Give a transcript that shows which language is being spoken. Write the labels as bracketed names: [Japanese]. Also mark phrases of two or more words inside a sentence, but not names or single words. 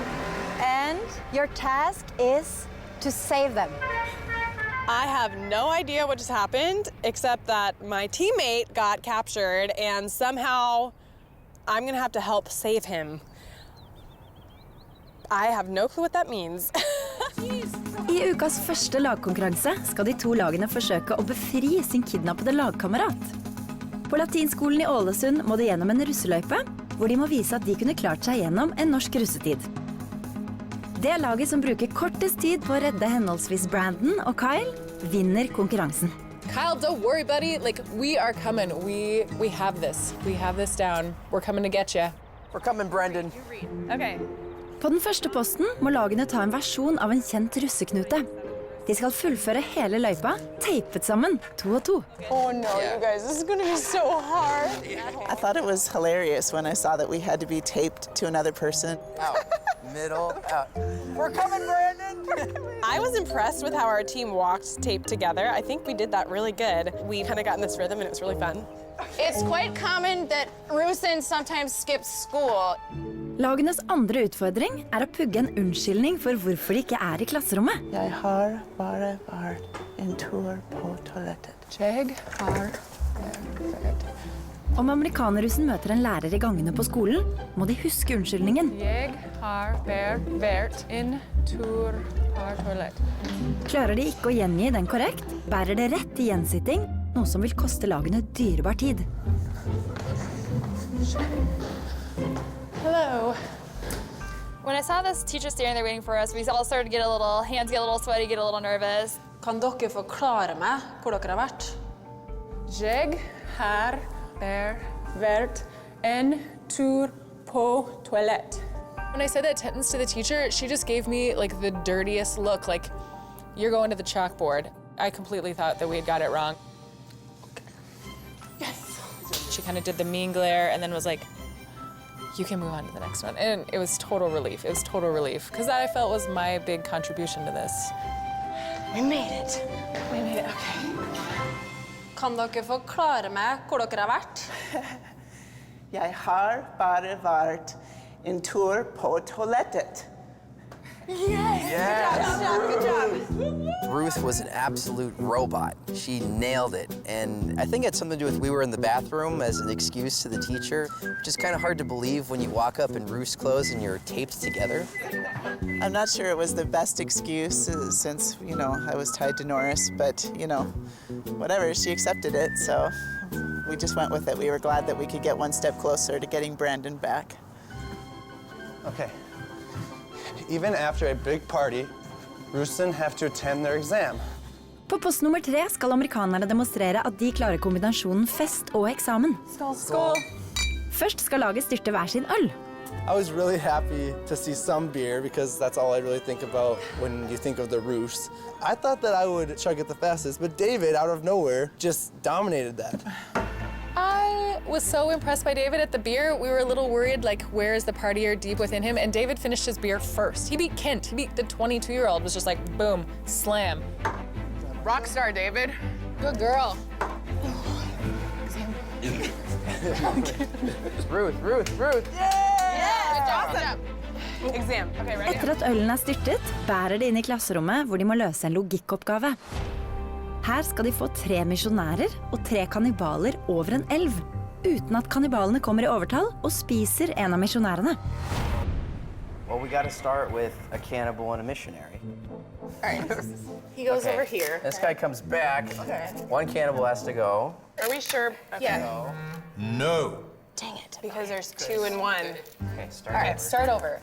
[English] And your task is to save them. I have no idea what just happened, except that my teammate got captured, and somehow I'm gonna have to help save him. I have no clue what that means. [Norwegian] I ukas første lagkonkurranse skal de to lagene forsøke å befri sin kidnappede lagkamerat. På latinskolen i Ålesund må de gjennom en russeløype, hvor de må vise at de kunne klart seg gjennom en norsk russetid. Det laget som bruker kortest tid på å redde henholdsvis Brandon og Kyle, vinner konkurransen. [English] Kyle, don't worry, buddy. Like, we are coming. We have this. We have this down. We're coming to get you. We're coming, Brendan. Okay. [Norwegian] På den første posten må lagene ta en versjon av en kjent russeknute. De skal fullføre hele løypa, teipet sammen, 2 og 2. [English] Oh no, you guys, this is gonna be so hard. I thought it was hilarious when I saw that we had to be taped to another person. Out, middle, out. We're coming, Brandon. I was impressed with how our team walked taped together. I think we did that really good. We kind of got in this rhythm and it was really fun. It's quite common that Rusin sometimes skips school. [Norwegian] Lagenes andre utfordring er å pugge en unnskyldning for hvorfor de ikke er i klasserommet. Jeg har bare vært en tur på toalettet. Jeg har Om amerikanerrussen møter en lærer i gangene på skolen, må de huske unnskyldningen. Jeg har vært en tur på toalettet. Klarer de ikke å gjengi den korrekt, bærer det rett til gjensitting, noe som vil koste lagene dyrebar tid. [English] Hello. When I saw this teacher standing there waiting for us, we all started to get hands get a little sweaty, get a little nervous. [Norwegian] Kan dere forklare meg hvor dere har vært? Jeg har vært en tur på toalett. [English] When I said that sentence to the teacher, she just gave me like the dirtiest look, like you're going to the chalkboard. I completely thought that we had got it wrong. Yes. She kind of did the mean glare and then was like, you can move on to the next one. And it was total relief. It was total relief. Because that I felt was my big contribution to this. We made it. We made it, okay. Kan dere forklare meg hvor dere har vært? Jeg har bare vært en tur på toalettet. Good job. Ruth was an absolute robot. She nailed it. And I think it had something to do with we were in the bathroom as an excuse to the teacher, which is kind of hard to believe when you walk up in Ruth's clothes and you're taped together. I'm not sure it was the best excuse since, I was tied to Norris, but, whatever, she accepted it, so we just went with it. We were glad that we could get one step closer to getting Brandon back. Okay. Even after a big party, Rusin have to attend their exam. [Norwegian] På post nummer 3 skal amerikanerne demonstrere at de klarer kombinasjonen fest og eksamen. Skål. Først skal laget styrte hver sin øl. [English] I was really happy to see some beer because that's all I really think about when you think of the Roos. I thought that I would chug it the fastest, but David, out of nowhere, just dominated that. I was so impressed by David at the beer. We were a little worried, like, where is the partier deep within him? And David finished his beer first. He beat Kent. He beat the 22-year-old. Was just like, boom, slam. Rockstar, David. Good girl. Ruth. Awesome. Exam. Okay, ready? [Norwegian] Etter at ølen er styrtet, bærer de inn i klasserommet hvor de må løse en logikkoppgave. Her skal de få 3 misjonærer og 3 kannibaler over en elv, uten at kannibalene kommer i overtall og spiser en av misjonærene. [English] Well, we got to start with a cannibal and a missionary. All right. He goes over here. This guy comes back. Okay. One cannibal has to go. Are we sure? Okay. Yeah. No. Dang it. Because there's 2 and 1. Okay, start All right, start over.